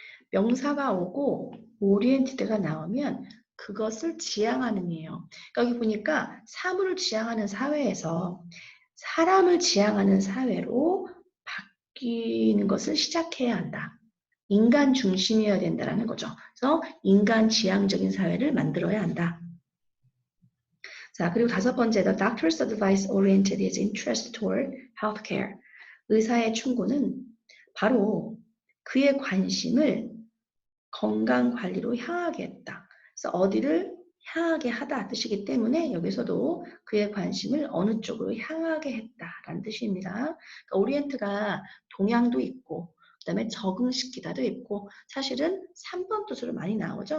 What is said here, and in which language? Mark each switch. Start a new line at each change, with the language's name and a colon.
Korean: 명사가 오고 oriented가 나오면 그것을 지향하는 이에요. 그러니까 여기 보니까 사물을 지향하는 사회에서 사람을 지향하는 사회로 바뀌는 것을 시작해야 한다. 인간 중심이어야 된다는 거죠. 그래서 인간 지향적인 사회를 만들어야 한다. 자, 그리고 다섯 번째,
English: the doctor's advice oriented his interest toward healthcare.
Korean: 의사의 충고는 바로 그의 관심을 건강관리로 향하게 했다. 그래서 어디를 향하게 하다 뜻이기 때문에 여기서도 그의 관심을 어느 쪽으로 향하게 했다라는 뜻입니다. 그러니까 오리엔트가 동양도 있고 그 다음에 적응시키다도 있고 사실은 3번 뜻으로 많이 나오죠.